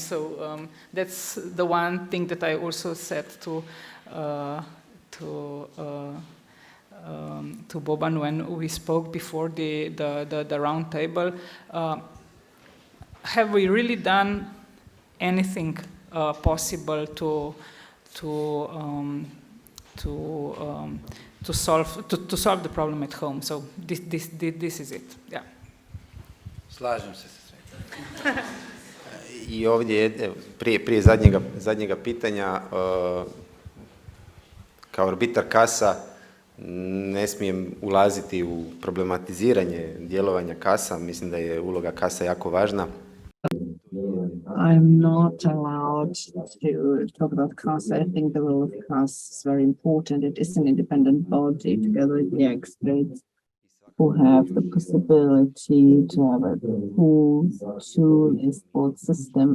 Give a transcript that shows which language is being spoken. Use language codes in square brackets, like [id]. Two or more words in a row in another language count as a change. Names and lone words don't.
[en] So that's the one thing that I also said to Boban when we spoke before the round table. Have we really done anything possible to solve the problem at home? So this is it. Yeah. [hr] Slažem se sa svim. I ovdje, prije zadnjega pitanja, kao arbitar kasa ne smijem ulaziti u problematiziranje djelovanja kasa. Mislim da je uloga kasa jako važna. [en] I'm not allowed to talk about CAS. I think the role of CAS is very important. It is an independent body together with the experts who have the possibility to have a full tool in sports system.